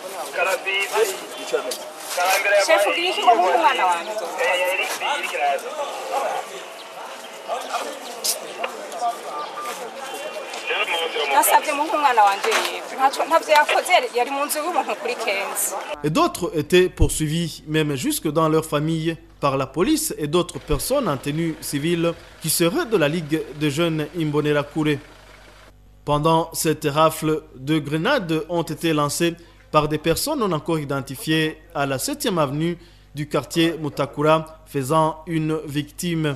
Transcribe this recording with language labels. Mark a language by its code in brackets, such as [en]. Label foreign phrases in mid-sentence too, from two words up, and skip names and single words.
[rn] Chef bw'iki ngo muhe umwana wanjye nasabye muhe umwana wanjye ntavyo yakoze yari mu nzu y'umuntu kuri Kenzi. [fr] Et d'autres étaient poursuivis, même jusque dans leur famille, par la police et d'autres personnes en tenue civile qui seraient de la Ligue des jeunes Imbonerakure. Pendant cette rafle, 2 grenades ont été lancées par des personnes non encore identifiées à la 7e avenue du quartier Mutakura, faisant une victime.